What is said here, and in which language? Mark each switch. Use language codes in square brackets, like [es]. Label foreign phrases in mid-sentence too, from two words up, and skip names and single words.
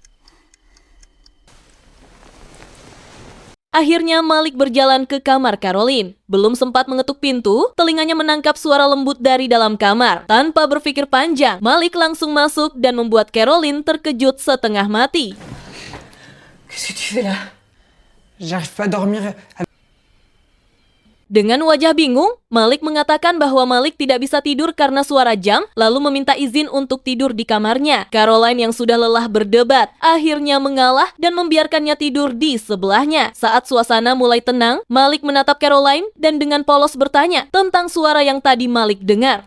[id] Akhirnya Malik berjalan ke kamar Caroline. Belum sempat mengetuk pintu, telinganya menangkap suara lembut dari dalam kamar. Tanpa berpikir panjang, Malik langsung masuk dan membuat Caroline terkejut setengah mati. [fr] Qu'est-ce que tu fais là? J'arrive pas à dormir. [id] Dengan wajah bingung, Malik mengatakan bahwa Malik tidak bisa tidur karena suara jam, lalu meminta izin untuk tidur di kamarnya. Caroline yang sudah lelah berdebat, akhirnya mengalah dan membiarkannya tidur di sebelahnya. Saat suasana mulai tenang, Malik menatap Caroline dan dengan polos bertanya tentang suara yang tadi Malik dengar.